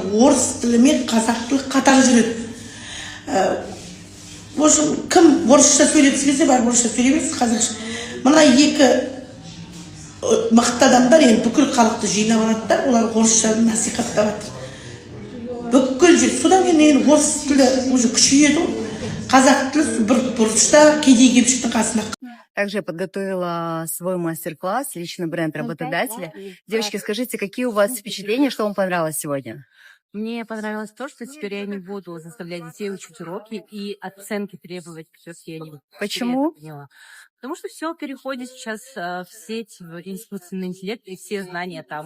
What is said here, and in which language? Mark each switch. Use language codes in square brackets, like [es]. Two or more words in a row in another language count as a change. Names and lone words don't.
[kk] Орыс тілі мен қазақ тілі қатар жүреді. [ru] В общем, [kk] кім орысша сөйлегісі келсе бар, орысша сөйлемейсіз, қазақша. Мына екі мықты адамдар енді бүкіл халықты жинап алады, олар орысша насихаттап жатыр. Бүкіл жер. Содан кейін орыс тілі уже күшейеді. Қазақ тілі бір бұрышта кедей-кепшіктің қасында. [ru] Также я подготовила свой мастер-класс, личный бренд работодателя. Девочки, скажите, какие у вас впечатления, что вам понравилось сегодня? Мне понравилось то, что теперь я не буду заставлять детей учить уроки и оценки требовать, все-таки я не буду. Почему? Потому что все переходит сейчас в сеть, в искусственный интеллект, и все знания там.